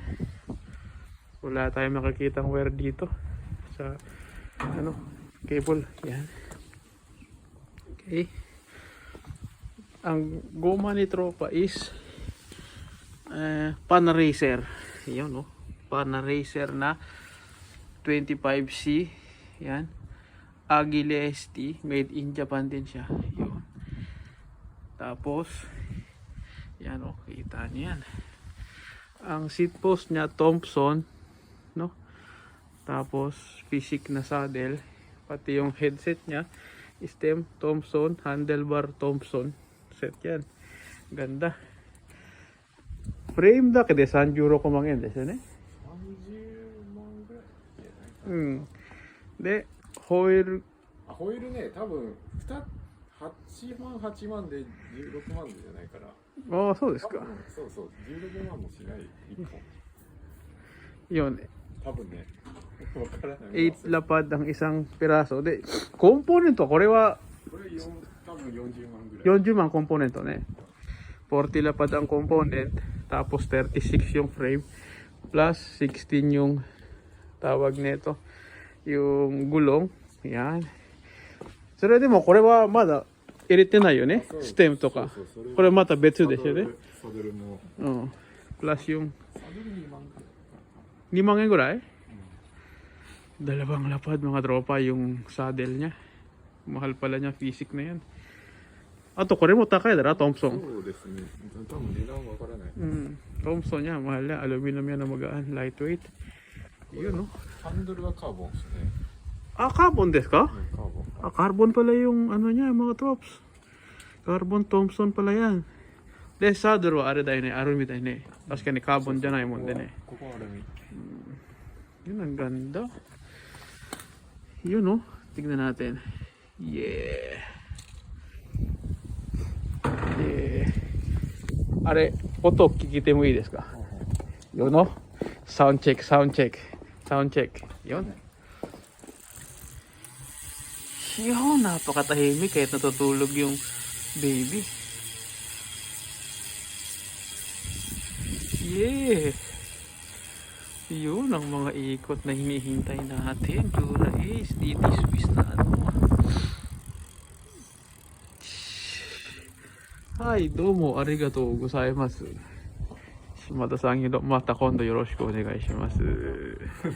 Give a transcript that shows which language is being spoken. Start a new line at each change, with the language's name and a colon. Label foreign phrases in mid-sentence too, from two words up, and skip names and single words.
Filipino: Wala tayong makikitang wire dito sa ano, cable. Yan. Okay. Ang goma ni tropa is Panaracer. Yan, no? Panaracer na 25C. Yan. Agile ST. Made in Japan din siya. Yun. Tapos, yan, o. Kita niyo yan. Ang seat post niya, Thompson. No? Tapos, physic na saddle. Pati yung headset niya, stem, Thompson. Handlebar, Thompson. Set yan. Ganda.
Japanese: Frame だけで30万円ですよね。うん。で、ホイール。ホイールね、多分8万8万で16万じゃないから。ああ、そうですか。そうそう、16万もしない1本。
Filipino: Yun.
Japanese: 多分ね、わからない。
Filipino: 8 lapad ang isang piraso. De, component to,
Japanese: これはこれ多分40万ぐらい。 40万 component to, ne.
Filipino: 40 lapad ang component, tapos 36 yung frame, plus 16 yung tawag nito, yung gulong. Yan.
Japanese: それでもこれはまだ入れてないよね。ステムとか。これまた別ですよね。サドルも。うん。プラスyung サドル2万ぐらい。 2万円ぐらい?
Filipino: Dalawang lapad mga tropa yung saddle niya. Mahal pala niya, physic na yan.
Japanese: あとこれも高いだろ、Thompson. そうですね。多分値段わからない。
Filipino: Thompson niya, mahal niya. Aluminum yan na magaan, lightweight. Yun, no?
Japanese: ハンドルはカーボンですね。 Ah, carbon ですか? カーボン。
Filipino: Ah, carbon pala yung ano niya, mga trops. Carbon Thompson pala yan.
Japanese: で、サドルはあれだね、アルミだね. 確かにカーボンじゃないもんでね。ここはアルミ。
Filipino: Yun, ang ganda. Yun, no? Tignan natin.
English: Yeah. Yeah.
Japanese: あれ、音聞いてもいいですか?
Filipino: Yun, no?
English: Sound check, sound check. Sound check. Yun.
Filipino: Yun, napakatahimik kahit natutulog yung baby.
English: Yeah.
Filipino: Yun ang mga ikot na hinihintay natin. Dura Ace, DT Swiss na ano.
Japanese: はい、どうも、ありがとうございます. Shimadaさん、また今度よろしくお願いします.